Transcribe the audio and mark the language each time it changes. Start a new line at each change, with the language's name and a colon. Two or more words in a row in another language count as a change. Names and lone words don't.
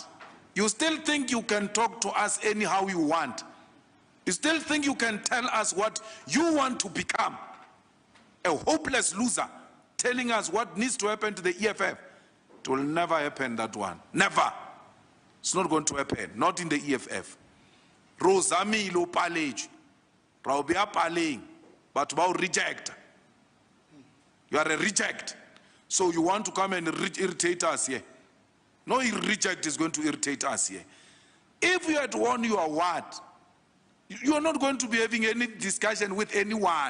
English: You still think you can talk to us anyhow you want. You still think you can tell us what you want to become. A hopeless loser telling us what needs to happen to the EFF. It will never happen, that one. Never. It's not going to happen. Not in the EFF. Rosami lo palej. Raubia paling. But about reject. You are a reject. So you want to come and irritate us here. No reject is going to irritate us here. If you had won your what, you are not going to be having any discussion with anyone.